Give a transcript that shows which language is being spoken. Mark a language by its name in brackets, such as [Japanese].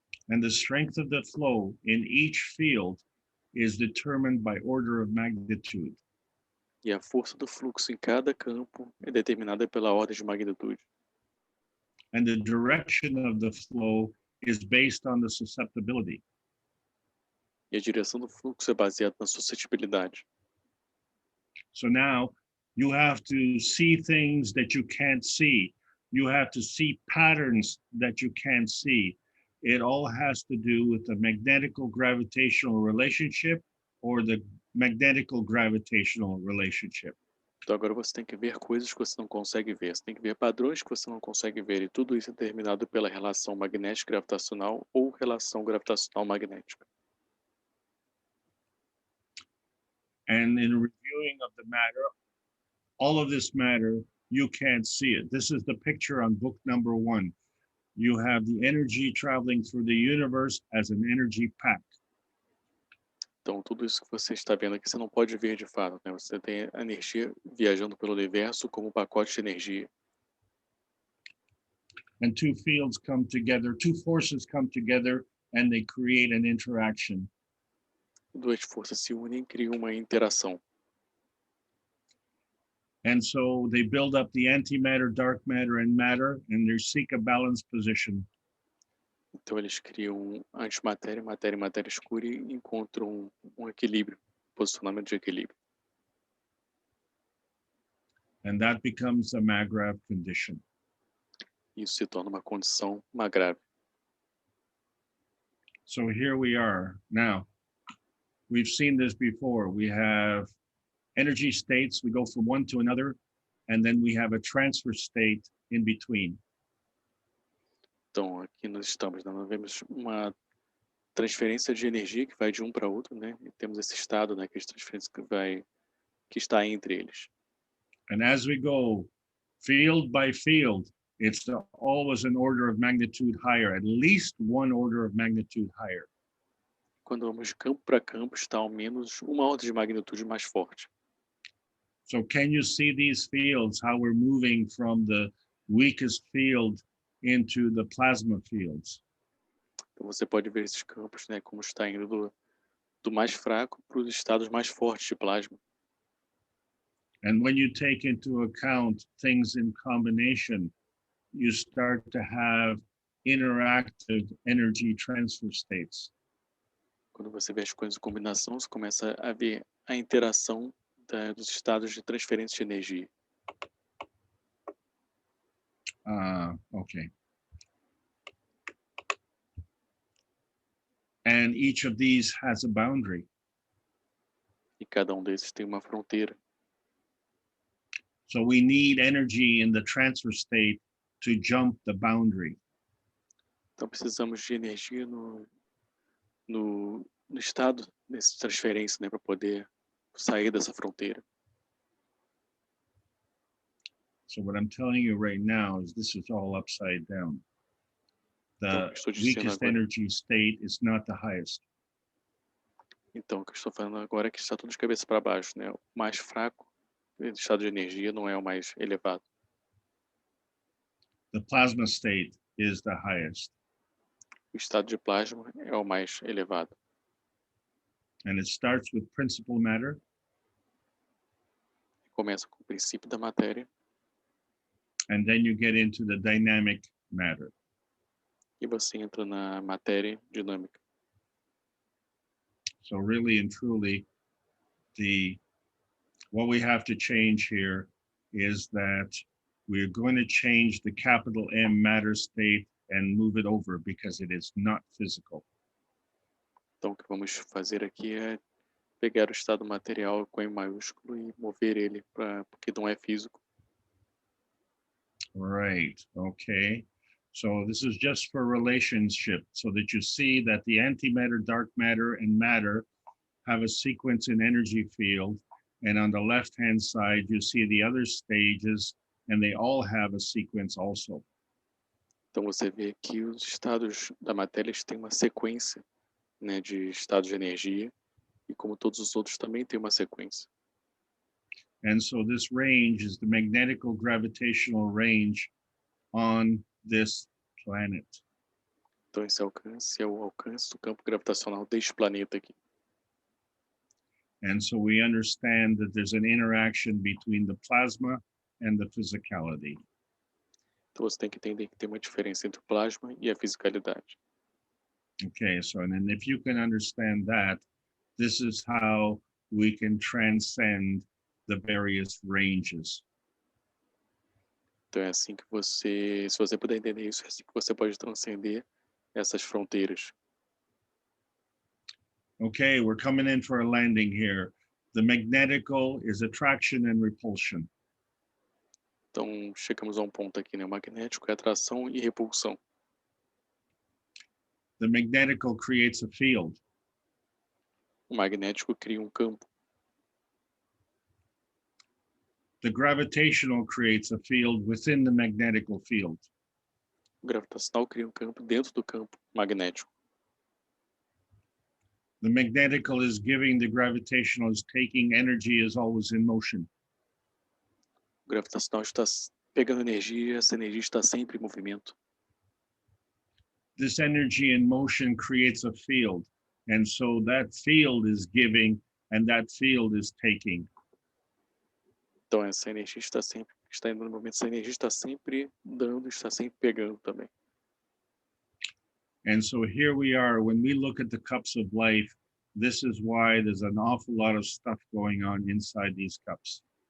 [English] And the strength of the flow in each field is determined by order of magnitude. [Portuguese] E a força do fluxo em cada campo é determinada pela ordem de magnitude. [English] And the direction of the flow is based on the susceptibility. [Portuguese] E a direção do fluxo é baseada na suscetibilidade. [English] So now you have to see things that you can't see. You have to see patterns that you can't see. It all has to do with the magnetical gravitational relationship or the magnetical gravitational relationship. [Portuguese] Então agora você tem que ver coisas que você não consegue ver. Você tem que ver padrões que você não consegue ver. E tudo isso é determinado pela relação magnético-gravitacional ou relação gravitacional-magnética. [English] And in reviewing of the matter, all of this matter, you can't see it. This is the picture on book number 1. You have the energy traveling through the universe as an energy pack. [Portuguese] Então tudo isso que você está vendo aqui você não pode ver de fato, né? Você tem a energia viajando pelo universo como um pacote de energia. [English] And two fields come together, two forces come together, and they create an interaction. [Portuguese] Duas forças se unem e criam uma interação. [English] And so they build up the antimatter, dark matter, and matter, and they seek a balanced position. [Portuguese] Então eles criam antimatéria, matéria e matéria escura e encontram um equilíbrio, posicionamento de equilíbrio. [English] And that becomes a Magravs condition. [Portuguese] Isso se torna uma condição grave. [English] So here we are. Now, we've seen this before. We have energy states. We go from one to another, and then we have a transfer state in between. [Portuguese] Então aqui nós estamos, né? Nós vemos uma transferência de energia que vai de um para outro, né? E temos esse estado, né, que é de transferência que está entre eles. [English] And as we go field by field, it's always an order of magnitude higher, at least one order of magnitude higher. [Portuguese] Quando vamos de campo para campo, está ao menos uma ordem de magnitude mais forte. [English] So can you see these fields, how we're moving from the weakest field into the plasma fields? [Portuguese] Então você pode ver esses campos, né, como está indo do mais fraco para os estados mais fortes de plasma. [English] And when you take into account things in combination, you start to have interactive energy transfer states. [Portuguese] Quando você vê as coisas em combinação, você começa a ver a interação dos estados de transferência de energia. [English] Okay. And each of these has a boundary. [Portuguese] E cada desses tem uma fronteira. [English] So we need energy in the transfer state to jump the boundary. [Portuguese] Então precisamos de energia no estado dessa transferência, né, para poder sair dessa fronteira. [English] So what I'm telling you right now is this is all upside down. The weakest energy state is not the highest. [Portuguese] Então o que eu estou falando agora é que está tudo de cabeça para baixo, né? O mais fraco estado de energia não é o mais elevado. [English] The plasma state is the highest. [Portuguese] O estado de plasma é o mais elevado. [English] And it starts with principal matter. [Portuguese] Começa com o princípio da matéria. [English] And then you get into the dynamic matter. [Portuguese] E você entra na matéria dinâmica. [English] So really and truly, what we have to change here is that we're going to change the capital M matter state and move it over because it is not physical. [Portuguese] Então o que vamos fazer aqui é pegar o estado material com M maiúsculo e mover ele porque não é físico. [English] Right, okay. So this is just for relationship, so that you see that the antimatter, dark matter, and matter have a sequence in energy field. And on the left-hand side, you see the other stages, and they all have a sequence also. [Portuguese] Então você vê que os estados da matéria têm uma sequência, né, de estados de energia, e como todos os outros também têm uma sequência. [English] And so this range is the magnetical gravitational range on this planet. [Portuguese] Então esse alcance é o alcance do campo gravitacional deste planeta aqui. [English] And so we understand that there's an interaction between the plasma and the physicality. [Portuguese] Então você tem que entender que tem uma diferença entre o plasma e a fisicalidade. [English] Okay, so and then if you can understand that, this is how we can transcend the various ranges. [Portuguese] Então é assim que você, se você puder entender isso, é assim que você pode transcender essas fronteiras. [English] Okay, we're coming in for a landing here. The magnetical is attraction and repulsion. [Portuguese] Então chegamos a um ponto aqui, né? O magnético é atração e repulsão. [English] The magnetical creates a field. [Portuguese] O magnético cria um campo. [English] The gravitational creates a field within the magnetical field. [Portuguese] O gravitacional cria um campo dentro do campo magnético. [English] The magnetical is giving, the gravitational is taking, energy is always in motion. [Portuguese] O gravitacional está pegando energia, essa energia está sempre em movimento. [English] This energy in motion creates a field. And so that field is giving and that field is taking. [Portuguese] Então essa energia está indo no movimento, essa energia está sempre dando, está sempre pegando também. [English] And so here we are, when we look at the cups of life, this is why there's an awful lot of stuff going on inside these cups.